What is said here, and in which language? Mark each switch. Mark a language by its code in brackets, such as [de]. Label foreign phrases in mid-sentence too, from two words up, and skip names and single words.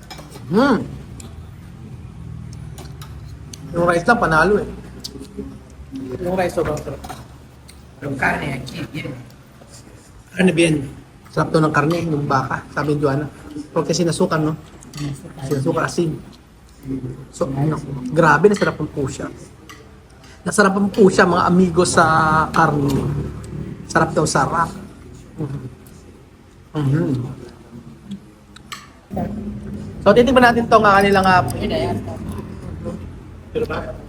[tl] Yung rice lang, panalo eh. Yung rice sobrang sarap. [es] Yung carne aquí, bien. Karne bien. [tl] Sarap to ng karne, ng baka. Sabi ni Joanna. Porque sinasukan, no? Sinasukan asin. So, ano, grabe, nasarapan po siya. Nasarapan po siya, mga amigo sa karne. Sarap daw, sarap. So, titignan natin tong kanilang Pero ba?